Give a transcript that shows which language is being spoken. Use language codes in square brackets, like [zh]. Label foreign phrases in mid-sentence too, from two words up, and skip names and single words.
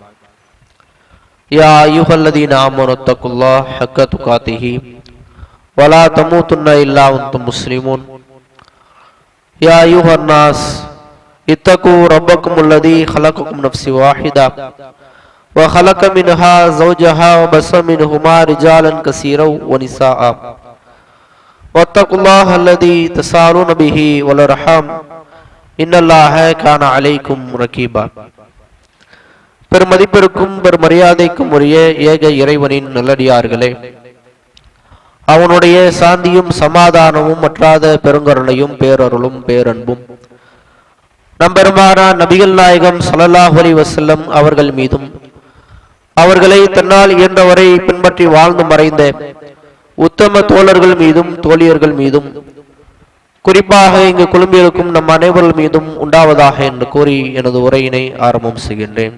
[ar] يا أيها الذين آمنوا اتقوا الله حق تقاته ولا تموتن إلا وأنتم مسلمون يا أيها الناس اتقوا ربكم الذي خلقكم من نفس واحدة وخلق منها زوجها وبث منهما رجالا كثيرا ونساء واتقوا الله الذي تساءلون به والأرحام إن الله كان عليكم رقيبا. [ta] பெருமதிப்பிற்கும் பெருமரியாதைக்கும் உரிய ஏக இறைவனின் நல்லடியார்களே, அவனுடைய சாந்தியும் சமாதானமும் மற்றாத பெருங்கருணையும் பேரருளும் பேரன்பும் நம்பெருமானார் நபிகள் நாயகம் [ar] صلى الله عليه وسلم [ta] அவர்கள் மீதும் அவர்களை தன்னால் இயன்றவரை பின்பற்றி வாழ்ந்து மறைந்த உத்தம தோழர்கள் மீதும் தோழியர்கள் மீதும் குறிப்பாக இங்கு குழும்பியிருக்கும் நம் அனைவர்கள் மீதும் உண்டாவதாக என்று கூறி எனது உரையினை ஆரம்பம் செய்கின்றேன்.